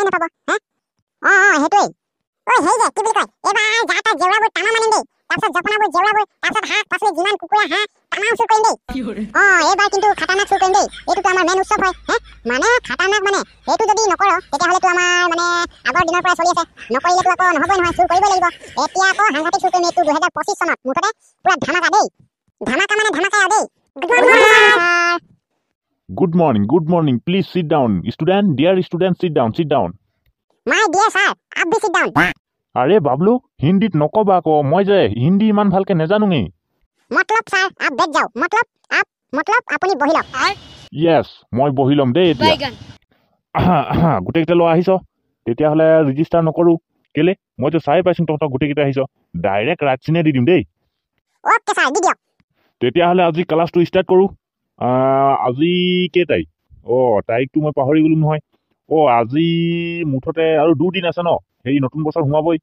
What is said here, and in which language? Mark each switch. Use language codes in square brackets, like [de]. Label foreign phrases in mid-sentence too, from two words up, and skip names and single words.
[as] নাপাব সেইটোৱেই হেৰি যে কি বুলি কয় এইবাৰ যা তা জেউৰাবোৰ টানা মানিম দেই তাৰপিছত জপনাবোৰ জেউৰাবোৰ তাৰপিছত শাক পাচলি যিমান কুকুৰা হাঁহ টানাও চুৰ কৰিম দেই এইবাৰ কিন্তু খাটাৰনাক চুৰ কৰিম দেই এইটোতো আমাৰ মেইন উৎসৱ হয় মানে খাটাৰনাক মানে সেইটো যদি নকৰ তেতিয়াহ'লেতো আমাৰ মানে আগৰ দিনৰ পৰা চলি আছে নকৰিলেতো আকৌ নহ'বই নহয় চুৰ কৰিবই লাগিব এতিয়া আকৌ সাংঘাতিক চুৰ কৰিম এইটো 2025 চনত মুঠতে পুৰা ধামাকা দেই ধামাকা মানে ধামাকা দেই [en] Good morning. Please sit down. Dear student, sit down. My dear sir, [hi] आप भी [en] sit down. [as] আরে বাবলু হিন্দীত নকবা আকৌ মই যে হিন্দী ইমান ভালকে নেজানোঙে [hi] मतलब sir, आप बैठ जाओ मतलब [as] আপুনি বহি লওক Yes, মই বহি লম দেই এতিয়া গোটেইকেইটা লৈ আহিছ তেতিয়াহ'লে ৰেজিষ্টাৰ নকৰো কেলে মইতো চাই পাইছো তহঁতক গোটেইকেইটা আহিছ ডাইৰেক্ট ৰাতচিনে দি দিম দেই ওকে ছাৰ দি দিয়ক তেতিয়াহ'লে আজি [en] class start [as] কৰো আজি কেই তাৰিখ তাৰিখটো মই পাহৰি গ'লো নহয় আজি মুঠতে আৰু 2 দিন আছে ন হেৰি নতুন বছৰ সোমাবই